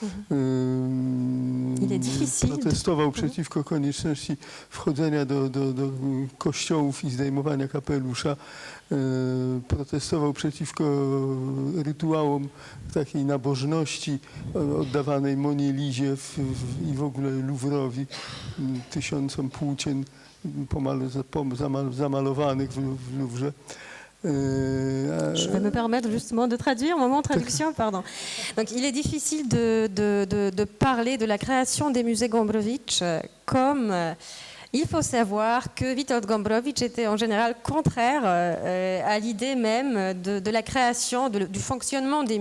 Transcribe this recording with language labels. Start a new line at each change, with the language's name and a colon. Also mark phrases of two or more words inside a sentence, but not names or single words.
Polish: Protestował przeciwko konieczności wchodzenia do kościołów i zdejmowania kapelusza. Protestował przeciwko rytuałom takiej nabożności oddawanej Monie Lizie i w ogóle Louvrowi, tysiącom płócien zamalowanych w Louvre.
French: Je vais me permettre justement de traduire, moment de traduction, pardon. Donc il est difficile de parler de la création des musées Gombrowicz comme... Il faut savoir que Witold Gombrowicz était en général contraire à l'idée même de la création, du fonctionnement des